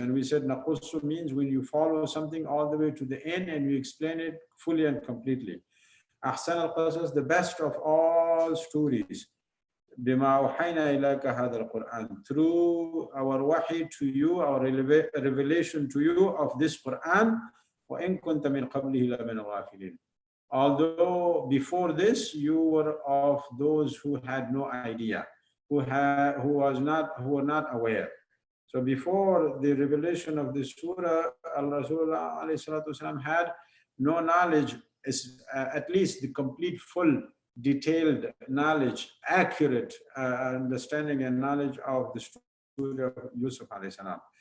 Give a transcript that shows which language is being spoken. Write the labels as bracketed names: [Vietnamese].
[English] And we said نقص means when you follow something all the way to the end and you explain it fully and completely. [Arabic] أحسن القصص, [English] the best of all stories. [Arabic] بما أوحينا إليك هذا القرآن, [English] through our wahi to you, our revelation to you of this Quran. [Arabic] وإن كنت من قبله لمن الغافلين. [English] Although before this you were of those who had no idea, who were not aware. So before the revelation of this surah, Rasulullah alayhi salatu wasalam had no knowledge, at least the complete, full, detailed knowledge, accurate understanding and knowledge of the story of Yusuf alayhi salam.